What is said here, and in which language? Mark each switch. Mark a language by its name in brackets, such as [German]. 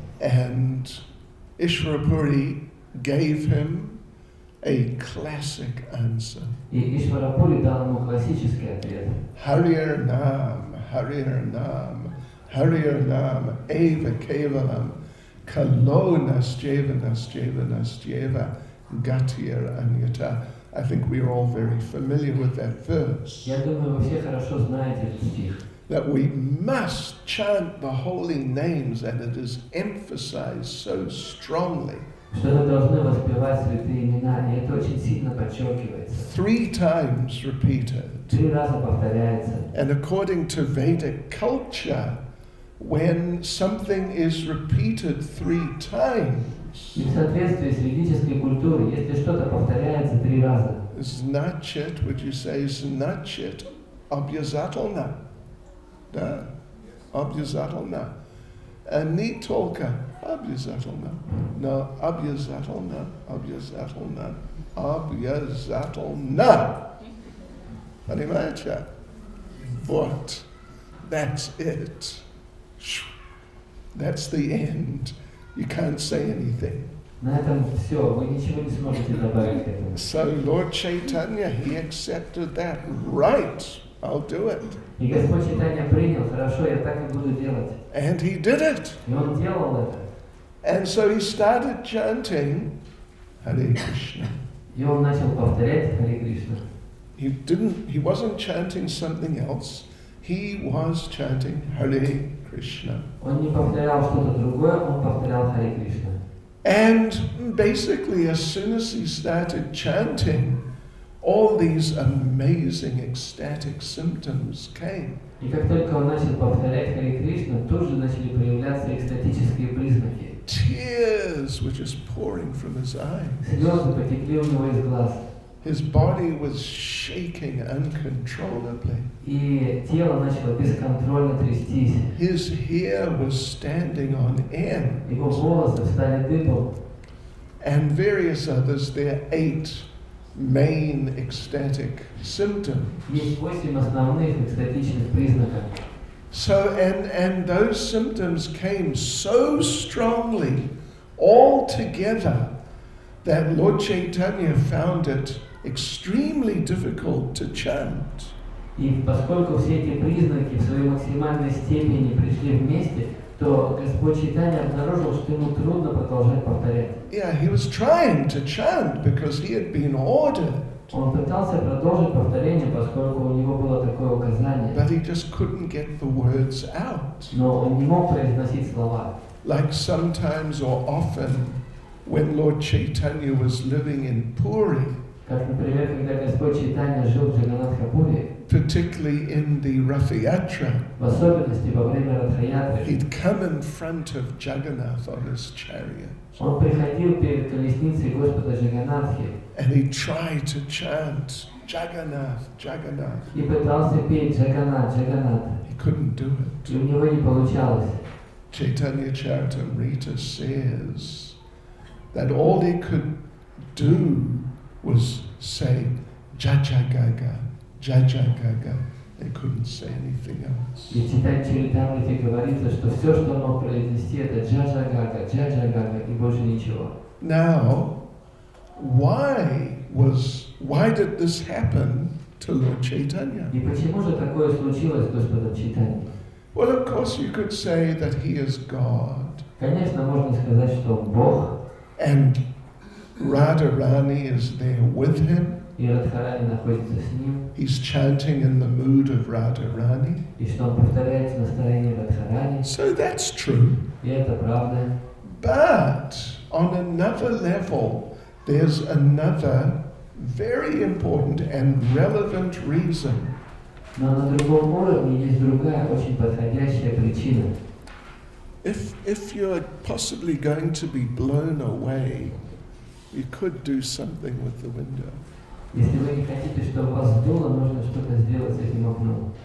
[English] And Ishvarapuri gave him a classic answer. [Russian] И Ишварапури дал ему классический ответ. [Sanskrit] Harir Nam, Harir Nam, Harir Nam, Eva Kevalam, Kalo Nasjeva Nasjeva Nasjeva, Gatir Anyata. [English] I think we are all very familiar with that verse. [Russian] Я думаю, вы все хорошо знаете этот стих. [English] That we must chant the holy names, and it is emphasized so strongly. [Russian] Что мы должны воспевать святые имена, и это очень сильно подчеркивается. [English] 3 times repeated. [Russian] 3 раза повторяется. [English] And according to Vedic culture, when something is repeated 3 times, [Russian] И в соответствии с ведической культурой, если что-то повторяется 3 раза, значит, [English] would you say, [Russian] значит, обязательно. Да, обязательно. Не только обязательно, но обязательно, обязательно, обязательно. Понимаете? Вот. [English] That's it. That's the end. You can't say anything. [Russian] на этом все, вы ничего не сможете добавить к этому. [English] So Lord Chaitanya, he accepted that. Right, I'll do it. [Russian] И Господь Чайтанья принял, хорошо, я так и буду делать. [English] And he did it. [Russian] И он делал это. [English] And so he started chanting Hare Krishna. [Russian] И он начал повторять Харе Кришна. [English] He wasn't chanting something else. He was chanting Hare Krishna. [Russian] Он не повторял что-то другое, он повторял Харе Кришна. [English] And basically, as soon as he started chanting, all these amazing ecstatic symptoms came. [Russian] И как только он начал повторять Харе Кришна, тут же начали проявляться экстатические признаки. [English] Tears were just pouring from his eyes. [Russian] Слезы потекли у него из глаз. [English] His body was shaking uncontrollably. [Russian] И тело начало бесконтрольно трястись. [English] His hair was standing on end. [Russian] Его волосы встали дыбом. [English] And various others, there are 8 main ecstatic symptoms. [Russian] Есть 8 основных экстатичных признаков. [English] So, and those symptoms came so strongly all together that Lord Chaitanya found it extremely difficult to chant. [Russian] И поскольку все эти признаки в своей максимальной степени пришли вместе, то Господь Чайтанья обнаружил, что ему трудно продолжать повторять. [English] Yeah, he was trying to chant because he had been ordered. [Russian] Он пытался продолжить повторение, поскольку у него было такое указание. [English] But he just couldn't get the words out. [Russian] Но он не мог произносить слова. [English] Like sometimes or often when Lord Chaitanya was living in Puri, [Russian] Как, например, когда Господь Чайтанья жил в Джаганатхапуре, [English] particularly in the Rathayatra, [Russian] В особенности во время Радхаятры [English] he'd come in front of Jagannath on his chariot, [Russian] он приходил перед колесницей Господа Джаганатхи [English] and he tried to chant Jagannath, Jagannath. [Russian] и пытался петь Джаганат, Джаганат. [English] He couldn't do it. [Russian] И у него не получалось. [English] Chaitanya Charitamrita says that all he could do was say Jajagaga, Jajagaga. They couldn't say anything else. [Russian] И в Чайтанья Чаритамрите говорится, что все, что он мог произнести, это Джаджагага, Джаджагага и больше ничего. [English] Now, why did this happen to Lord Chaitanya? [Russian] И почему же такое случилось с Господом Чайтаньей? [English] Well, of course, you could say that he is God, [Russian] Конечно, можно сказать, что он Бог, [English] and Radharani is there with him. [Russian] и Радхарани находится с ним, [English] He's chanting in the mood of Radharani. [Russian] и что он повторяет настроение Радхарани, [English] So that's true. [Russian] и это правда. [English] But on another level, there's another very important and relevant reason. [Russian] Но на другом уровне есть другая, очень подходящая причина. [English] If you're possibly going to be blown away, you could do something with the window. [Russian] Если вы не хотите, чтобы вас сдуло, нужно что-то сделать с этим окном.